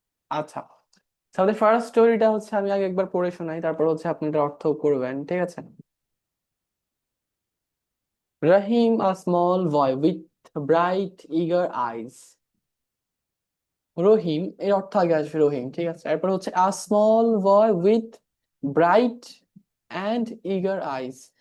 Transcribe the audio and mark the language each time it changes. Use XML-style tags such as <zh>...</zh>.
<bn>আচ্ছা, আমাদের ফার্স্ট স্টোরিটা হচ্ছে, আমি আগে একবার পড়ে শোনাই, তারপর হচ্ছে আপনি এটা অর্থ করবেন, ঠিক আছে।</bn> <en>Rahim, a small boy with bright eager eyes.</en> <bn>রহিম এর অর্থ আগে আসবে, রহিম, ঠিক আছে। এরপর হচ্ছে</bn> <en>a small boy with bright and eager eyes।</en>